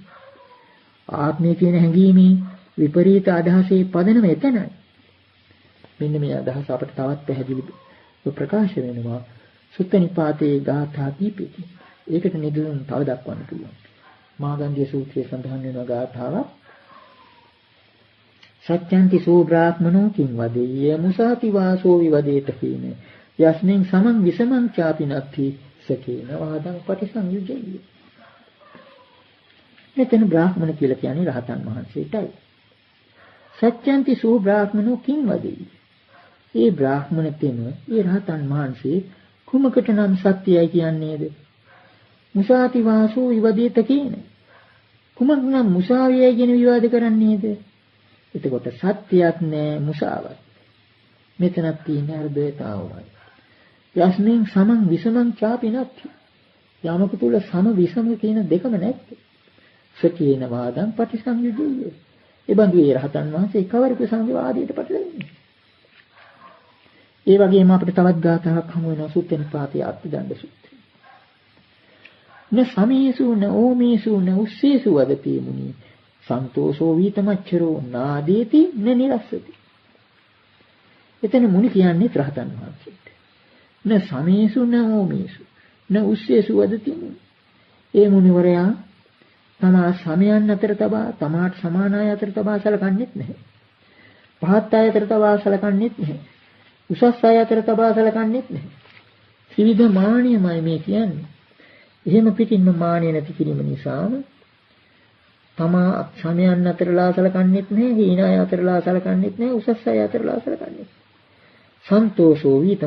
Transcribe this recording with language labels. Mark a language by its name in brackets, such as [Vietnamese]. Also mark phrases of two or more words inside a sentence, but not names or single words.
[Sinhala] ආත්මය කියන හැඟීමේ විපරීත අදහසේ පදනම එතනයි. මෙන්න මේ අදහස අපිට තවත් පැහැදිලිව ප්‍රකාශ වෙනවා සුත්ත නිපාතේ ගාථා කීපෙකින්. ඒකට නිදුන් තව දක්වන්න පුළුවන්. මාගන්ධ්‍ය සූත්‍රයේ සඳහන් වෙන ගාථාවක් [Pali] සත්‍යන්ති සෝ බ්‍රාහ්මනෝ කිං වදෙය්‍ය මුසාති වාසෝ විවදේත කීන යස්මින් සමං විසමං චාපිනත්ති සකේන වාදං පටිසංයුජ්ජය. [Sinhala] මෙතන බ්‍රාහ්මණ කියලා කියන්නේ රහතන් වහන්සේටයි. [Pali] සත්‍යන්ති සෝ බ්‍රාහ්මනෝ කිං වදෙය්‍ය. [Sinhala] ඒ බ්‍රාහ්මණ තෙම ඒ රහතන් වහන්සේ කුමකට නම් සත්‍යයි කියන්නේද? [Pali] මුසාති වාසෝ විවදේත කීන. [Sinhala] කුමක් නම් මුසාවියයි කියන විවාද කරන්නේද? එතකොට සත්‍යයක් නෑ මුසාවක්. මෙතනක් තියෙන අර්ධයතාවයි. [Pali] යස්මින් සමං විසමං චාපිනත් [Sinhala] යමක තුල සම විසම කියන දෙකම නැත්තේ. [Pali] සකේන වාදං පටිසංයුජ්ජය. [Sinhala] ඒ බඳු ඒ රහතන් වහන්සේ කවරක සංවාදයට පැටලෙන්නේ. ඒ වගේම අපිට තවත් ගාථාවක් හමු වෙනවා සුත්තනිපාතයේ අත්දණ්ඩ සූත්‍රය. [Pali] න සමේසු න ඕමේසු න උස්සේසු වදති මුනි සන්තෝෂෝ වීතමච්චරෝ නාදේති න නිරස්සති. [Sinhala] එතන මුනි කියන්නේ රහතන් වහන්සේට. [Pali] න සමේසු න ඕමේසු න උස්සේසු වදති මුනි. [Sinhala] ඒ මුනිවරයා තමා සමයන් අතර තබා තමාට සමාන අය අතර තබා සලකන්නේත් නැහැ. පහත් අය අතර තබා සලකන්නේත් නැහැ. උසස් අය අතර තබා සලකන්නේත් නැහැ. ත්‍රිවිධ මානියමයි මේ කියන්නේ. එහෙම පිටින්ම මානිය නැති කිරීම නිසාම තමා සමයන් අතරලා සලකන්නේත් නැහැ, හීන අය අතරලා සලකන්නේත් නැහැ, උසස් අය අතරලා සලකන්නේත්.